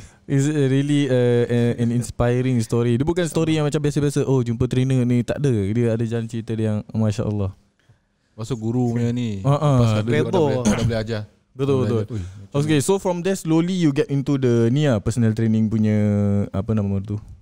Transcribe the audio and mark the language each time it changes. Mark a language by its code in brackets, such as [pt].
[en] It's really an inspiring story. [ms] Dia bukan story yang macam biasa-biasa. Oh, jumpa trainer ni, tak ada. Dia ada jalan cerita dia yang Masya Allah. Pasal guru punya ni Dah boleh ajar. Betul. [en] Okay, so from there slowly you get into the personal training [ms] punya apa nama tu?